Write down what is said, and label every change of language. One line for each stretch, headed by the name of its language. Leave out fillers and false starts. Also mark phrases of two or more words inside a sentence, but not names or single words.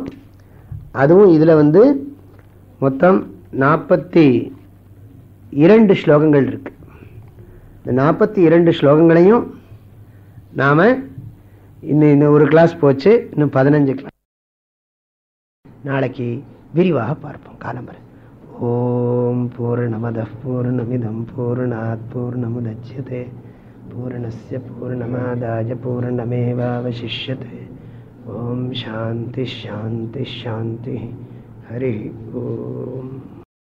Tamil: அதுவும் இதுல மொத்தம் 42 ஸ்லோகங்கள் இருக்கு. இந்த 42 ஸ்லோகங்களையும் நாம இன்னும் ஒரு கிளாஸ் போச்சு, இன்னும் 15 கிளாஸ் நாளைக்கு விரிவாக பார்ப்போம்.
Sanskrit: காலம்பரை. ओम् पूर्णमद पूर्णमिदं पूर्णात् पूर्णमुदच्यते पूर्णस्य पूर्णमादाय पूर्णमेवावशिष्यते. ओम् शान्ति शान्ति शान्ति. हरि ओम्.